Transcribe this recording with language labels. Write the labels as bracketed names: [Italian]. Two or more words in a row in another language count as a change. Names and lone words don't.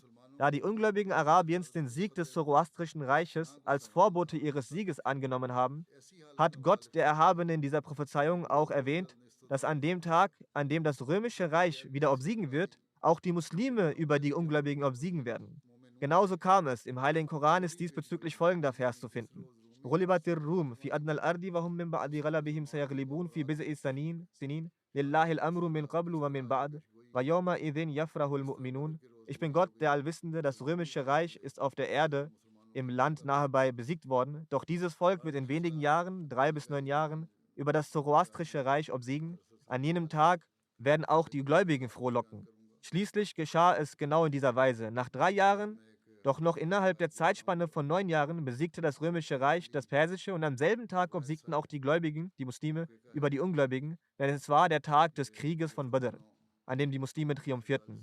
[German] Da die Ungläubigen Arabiens den Sieg des Zoroastrischen Reiches als Vorbote ihres Sieges angenommen haben, hat Gott, der Erhabene, in dieser Prophezeiung auch erwähnt, dass an dem Tag, an dem das römische Reich wieder obsiegen wird, auch die Muslime über die Ungläubigen obsiegen werden. Genauso kam es. Im Heiligen Koran ist diesbezüglich folgender Vers zu finden. [Arabic] غُلِبَتِ الرُّومُ فِي أَدْنَى الْأَرْضِ وَهُمْ مِنْ بَعْدِ غَلَبِهِمْ سَيَغْلِبُونَ فِي بِضْعِ سِنِينَ لِلَّهِ الْأَمْرُ مِنْ قَبْلُ وَمِنْ بَعْدُ وَيَوْمَئِذٍ يَفْرَحُ الْمُؤْمِنُونَ. [German] Ich bin Gott, der Allwissende, das römische Reich ist auf der Erde im Land nahebei besiegt worden, doch dieses Volk wird in wenigen Jahren, 3 bis 9 Jahren, über das Zoroastrische Reich obsiegen. An jenem Tag werden auch die Gläubigen frohlocken. Schließlich geschah es genau in dieser Weise. Nach 3 Jahren, doch noch innerhalb der Zeitspanne von 9 Jahren, besiegte das römische Reich das persische und am selben Tag obsiegten auch die Gläubigen, die Muslime, über die Ungläubigen, denn es war der Tag des Krieges von Badr, an dem die Muslime triumphierten.